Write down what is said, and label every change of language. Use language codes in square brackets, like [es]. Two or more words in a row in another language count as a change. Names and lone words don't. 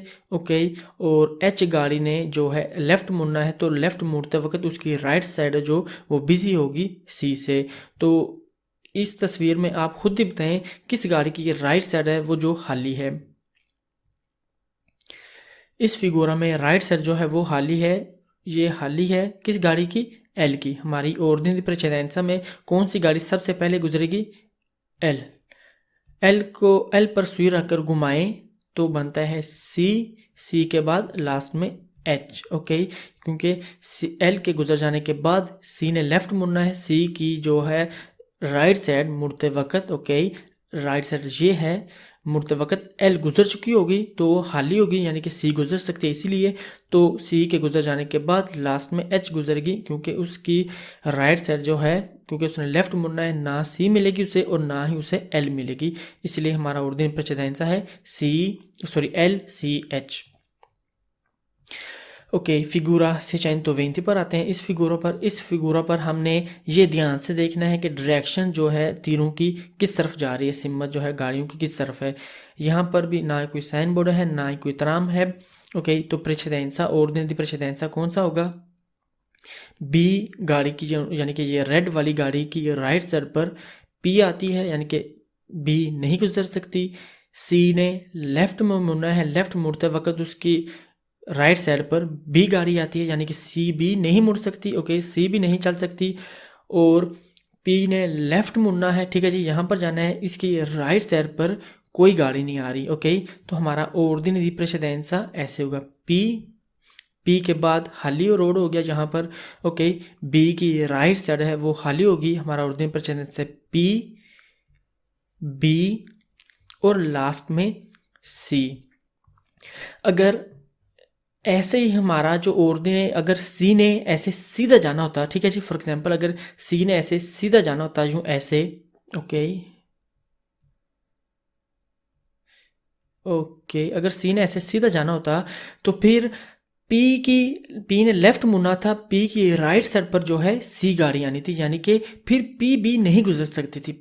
[hi] ओके, और एच गाड़ी ने जो है लेफ्ट मुड़ना है, तो लेफ्ट मुड़ते वक्त उसकी [en] right side [hi] है जो वो बिजी होगी सी से। तो इस तस्वीर में आप खुद ही बताएं किस गाड़ी की [en] right side [hi] है वो जो खाली है। इस फिगोरा में [en] right side [hi] जो है वो खाली है, ये खाली है किस गाड़ी की, एल की। हमारी [it] ordine di precedenza [hi] में कौन सी गाड़ी सबसे पहले गुजरेगी, एल। एल को एल पर सुई रखकर घुमाएं तो बनता है सी के बाद लास्ट में एच। ओके, क्योंकि एल के गुजर जाने के बाद सी ने लेफ्ट मुड़ना है। सी की जो है [en] right side [hi] मुड़ते वक्त, ओके, [en] right side [hi] ये है, मुड़ते वक्त एल गुजर चुकी होगी तो वो खाली होगी यानी कि सी गुजर सकती है, इसीलिए तो सी के गुजर जाने के बाद लास्ट में एच गुजरेगी, क्योंकि उसकी [en] right side [hi] जो है, क्योंकि उसने लेफ्ट मुड़ना है, ना सी मिलेगी उसे और ना ही उसे एल मिलेगी, इसलिए हमारा [it] ordine precedenza [hi] है एल सी एच। ओके, फिगूरा seicento 20 पर आते हैं। इस फिगूरा पर हमने ये ध्यान से देखना है कि डायरेक्शन जो है तीरों की किस तरफ जा रही है, सिमत जो है गाड़ियों की किस तरफ है। यहाँ पर भी ना कोई साइन बोर्ड है ना ही कोई त्राम है। ओके, तो [it] precedenza ordine di precedenza [hi] कौन सा होगा, बी गाड़ी की यानी कि ये रेड वाली गाड़ी की [en] right side [hi] पर पी आती है यानी कि बी नहीं गुजर सकती। सी ने लेफ्ट में मुड़ना है, लेफ्ट मुड़ते वक्त उसकी [en] right side [hi] पर बी गाड़ी आती है यानी कि सी बी नहीं मुड़ सकती। ओके, सी भी नहीं चल सकती। और पी ने लेफ्ट मुड़ना है, ठीक है जी, यहाँ पर जाना है, इसकी [en] right side [hi] पर कोई गाड़ी नहीं आ रही। ओके, तो हमारा [it] ordine di precedenza [hi] ऐसे होगा, पी के बाद खाली रोड हो गया जहाँ पर। ओके, बी की [en] right side [hi] है वो खाली होगी, हमारा [it] ordine precedenza [hi] पी बी और लास्ट में सी। अगर ऐसे ही हमारा जो ordine, अगर सी ने ऐसे सीधा जाना होता, ठीक है जी, [en] for example [hi] अगर सी ने ऐसे सीधा जाना होता यूं ऐसे, ओके, अगर सी ने ऐसे सीधा जाना होता तो फिर पी ने लेफ्ट मुड़ना था, पी की [en] right side [hi] पर जो है सी गाड़ी आनी थी, यानी कि फिर पी बी नहीं गुजर सकती थी।